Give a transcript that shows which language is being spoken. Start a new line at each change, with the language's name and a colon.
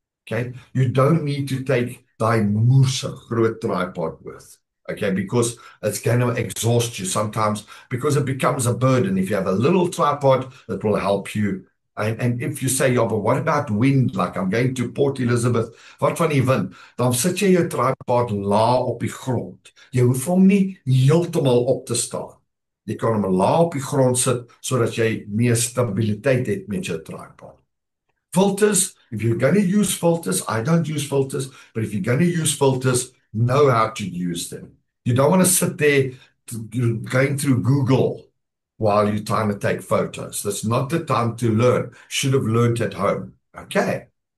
English: Okay, you don't need to take
Afrikaans: die moerse groot
English: tripod with, okay, because it's going to exhaust you sometimes because it becomes a burden. If you have a little tripod, it will help you. And if you say, yeah, but what about wind? Like I'm going to Port Elizabeth,
Afrikaans: wat van die wind? Dan sit jy jou tripod laag op die grond. Jy hoef hom nie heeltemal op te staan. Jy kan hom laag op die grond sit sodat jy meer stabiliteit het met jou tripod.
English: Filters, if you're going to use filters, I don't use filters, but if you're going to use filters, know how to use them. You don't want to sit there going through Google while you're trying to take photos. That's not the time to learn. Should have learned at home. Okay.